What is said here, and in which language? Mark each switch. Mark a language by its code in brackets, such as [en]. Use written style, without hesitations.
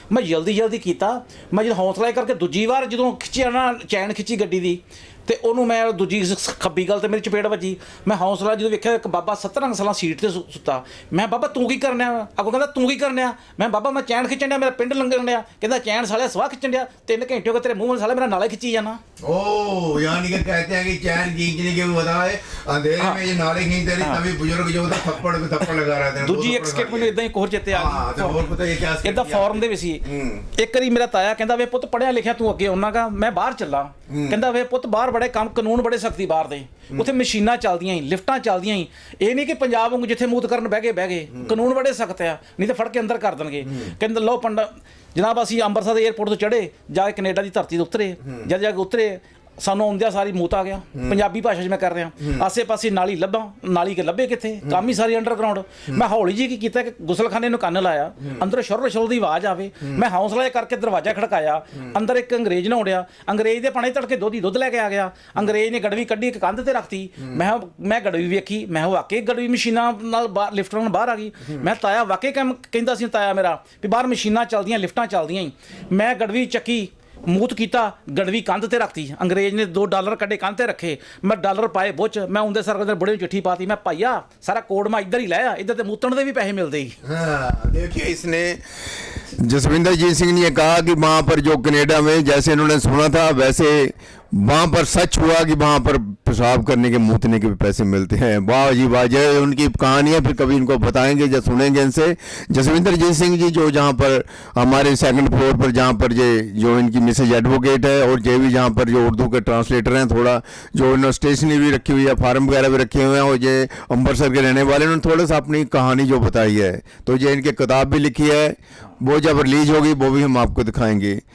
[pa] ਮੈਂ ਜਲਦੀ ਕੀਤਾ, ਮੈਂ ਜਦੋਂ ਹੌਸਲਾ ਕਰਕੇ ਦੂਜੀ ਵਾਰ ਜਦੋਂ ਖਿੱਚਿਆ ਨਾ, ਚੈਨ ਖਿੱਚੀ ਗੱਡੀ ਦੀ, ਤੇ ਉਹਨੂੰ ਮੈਂ ਦੂਜੀ ਖੱਬੀ ਗੱਲ ਤੇ ਮੇਰੀ ਚਪੇੜ ਵੱਜੀ। ਮੈਂ ਹੌਸਲਾ ਜਦੋਂ ਵੇਖਿਆ, ਇੱਕ ਬਾਬਾ 17 ਸਾਲਾਂ ਸੀਟ ਤੇ ਸੁੱਤਾ। ਮੈਂ ਬਾਬਾ ਤੂੰ ਕੀ ਕਰਨਿਆ? ਅੱਗੋਂ ਕਹਿੰਦਾ ਤੂੰ ਕੀ ਕਰਨਿਆ? ਮੈਂ ਬਾਬਾ ਮੈਂ ਚੈਨ ਖਿੱਚਣ ਡਿਆ, ਮੇਰਾ ਪਿੰਡ ਲੰਘਣ ਡਿਆ। ਕਹਿੰਦਾ ਚੈਨ ਸਾਲਿਆ ਸਵਾਹ ਖਿੱਚਣ ਡਿਆ, 3 ਘੰਟੇ ਹੋ ਗਏ ਤੇਰੇ ਮੂੰਹ ਵਾਲੇ ਸਾਲੇ ਮੇਰਾ ਨਾਲੇ ਖਿੱਚੀ ਜਾਣਾ। [hi] ओ यानी कि कहते हैं कि चैन खींचने के बता है अंधेरे में ये नाले खींचते रहे, तभी बुजुर्ग जो होता थप्पड़ लगा रहे थे। [pa] ਦੂਜੀ ਇੱਕ ਸਕਿੱਟ ਮੈਨੂੰ ਇਦਾਂ ਹੀ ਇੱਕ ਹੋਰ ਚੇਤੇ ਆ ਗਈ। ਹੋਰ ਪਤਾ ਇਹ ਕਿਆ ਇਦਾਂ ਫੋਰਮ ਦੇ ਵਿੱਚ ਸੀ। ਇੱਕ ਵਾਰੀ ਮੇਰਾ ਤਾਇਆ ਕਹਿੰਦਾ ਵੇ ਪੁੱਤ ਪੜਿਆ ਲਿਖਿਆ ਤੂੰ ਅੱਗੇ ਆਉਣਾਗਾ, ਮੈਂ ਬਾਹਰ ਚੱਲਾਂ। ਕਹਿੰਦਾ ਵੇ ਪੁੱਤ ਬਾਹਰ ਬੜੇ ਕੰਮ ਕਾਨੂੰਨ ਬੜੇ ਸਖਤੀ ਬਾਹਰ ਦੇ, ਉੱਥੇ ਮਸ਼ੀਨਾਂ ਚੱਲਦੀਆਂ ਹੀ, ਲਿਫਟਾਂ ਚੱਲਦੀਆਂ ਹੀ। ਇਹ ਨਹੀਂ ਕਿ ਪੰਜਾਬ ਵਾਂਗੂ ਜਿੱਥੇ ਮੂਤ ਕਰਨ ਬਹਿ ਗਏ, ਕਾਨੂੰਨ ਬੜੇ ਸਖਤ ਆ, ਨਹੀਂ ਤਾਂ ਫੜ ਕੇ ਅੰਦਰ ਕਰ ਦੇਣਗੇ। ਕਹਿੰਦਾ ਲਓ ਪੰਡਾ ਜਨਾਬ, ਅਸੀਂ ਅੰਮ੍ਰਿਤਸਰ ਦੇ ਏਅਰਪੋਰਟ ਤੋਂ ਚੜ੍ਹੇ, ਜਾ ਕੇ ਕੈਨੇਡਾ ਦੀ ਧਰਤੀ ਤੋਂ ਉਤਰੇ। ਜਦ ਜਾ ਕੇ ਉਤਰੇ, ਸਾਨੂੰ ਆਉਂਦਿਆਂ ਸਾਰੀ ਮੌਤ ਆ ਗਿਆ। ਪੰਜਾਬੀ ਭਾਸ਼ਾ 'ਚ ਮੈਂ ਕਰ ਰਿਹਾ, ਆਸੇ ਪਾਸੇ ਨਾਲੀ ਲੱਭਾਂ, ਨਾਲੀ ਕੇ ਲੱਭੇ ਕਿੱਥੇ, ਕੰਮ ਹੀ ਸਾਰੀ ਅੰਡਰਗਰਾਊਂਡ। ਮੈਂ ਹੌਲੀ ਜੀ ਕੀ ਕੀਤਾ ਕਿ ਗੁਸਲਖਾਨੇ ਨੂੰ ਕੰਨ ਲਾਇਆ, ਅੰਦਰੋਂ ਸ਼ੁਰ ਦੀ ਆਵਾਜ਼ ਆਵੇ। ਮੈਂ ਹੌਸਲਾ ਕਰਕੇ ਦਰਵਾਜ਼ਾ ਖੜਕਾਇਆ, ਅੰਦਰ ਇੱਕ ਅੰਗਰੇਜ਼ ਨਹਾਉਂਦਿਆ। ਅੰਗਰੇਜ਼ ਦੇ ਪਾਣੀ ਤੜਕੇ ਦੁੱਧ ਲੈ ਕੇ ਆ ਗਿਆ। ਅੰਗਰੇਜ਼ ਨੇ ਗੜਵੀ ਕੱਢੀ, ਇੱਕ ਕੰਧ ਤੇ ਰੱਖਤੀ। ਮੈਂ ਗੜਵੀ ਵੇਖੀ, ਮੈਂ ਵਾਕਈ ਗੜਵੀ ਮਸ਼ੀਨਾਂ ਨਾਲ ਲਿਫਟਾਂ ਨਾਲ ਬਾਹਰ ਆ ਗਈ। ਮੈਂ ਤਾਇਆ ਵਾਕਈ ਕੰਮ ਕਹਿੰਦਾ ਸੀ, ਤਾਇਆ ਮੇਰਾ ਵੀ ਬਾਹਰ ਮਸ਼ੀਨਾਂ ਚੱਲਦੀਆਂ, ਲਿਫਟਾਂ ਚੱਲਦੀਆਂ ਹੀ। ਮੈਂ ਗੜਵੀ ਚੱਕੀ, ਮੂਤ ਕੀਤਾ, ਗੜਵੀ ਕੰਧ ਤੇ ਰੱਖਤੀ। ਅੰਗਰੇਜ਼ ਨੇ $2 ਕੱਢੇ, ਕੰਧ ਤੇ ਰੱਖੇ। ਮੈਂ ਡਾਲਰ ਪਾਏ ਬੁੱਚ, ਮੈਂ ਉਹਦੇ ਸਰ ਬੜੇ ਨੂੰ ਚਿੱਠੀ ਪਾਤੀ। ਮੈਂ ਭਾਈਆ ਸਾਰਾ ਕੋਡ ਮੈਂ ਇੱਧਰ ਹੀ ਲਾਇਆ, ਇੱਧਰ ਤੇ ਮੂਤਣ ਦੇ ਵੀ ਪੈਸੇ ਮਿਲਦੇ ਹੀ। [hi] देखिए इसने जसविंदर जीत सिंह ने कहा कि वहाँ पर जो कनाडा में जैसे इन्होंने सुना था वैसे वहाँ पर सच हुआ कि वहाँ पर पेशाब करने के मूतने के भी पैसे मिलते हैं। वाह जी वाह, जय उनकी कहानियाँ फिर कभी इनको बताएंगे या सुनेंगे इनसे। जसविंदर जीत सिंह जी जो जहाँ पर हमारे सेकंड फ्लोर पर जहाँ पर ये जो इनकी मिसेज एडवोकेट है और जे भी जहाँ पर जो उर्दू के ट्रांसलेटर हैं, थोड़ा जो इन्होंने स्टेशनरी भी रखी हुई है, फार्म वगैरह भी रखे हुए हैं, और ये अम्बरसर के रहने वाले, उन्होंने थोड़ा सा अपनी कहानी जो बताई है, तो ये इनकी किताब भी लिखी है, वो जब रिलीज होगी वो भी हम आपको दिखाएंगे।